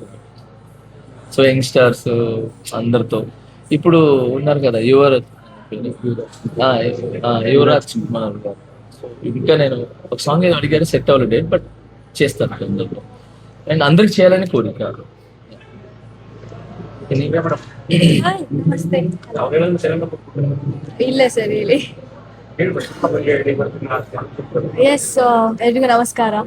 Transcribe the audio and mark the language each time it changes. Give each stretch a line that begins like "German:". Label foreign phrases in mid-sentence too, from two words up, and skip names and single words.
Telugu: సో యంగ్స్టర్స్ అందరితో ఇప్పుడు ఉన్నారు కదా, యువరాజ్ కుమార్ గారు. సో ఇంకా నేను ఒక సాంగ్ ఏదో అడిగారు, సెట్ అవ్వలేదు డేట్, బట్ చేస్తాను అందరితో అండ్ అందరికి చేయాలని కోరిక.
Kannada: ಹಾಯ್ ನಮಸ್ತೆ. ಇಲ್ಲ ಸರ್ ಹೇಳಿ. ಎಸ್ ಎಲ್ರಿಗೂ ನಮಸ್ಕಾರ.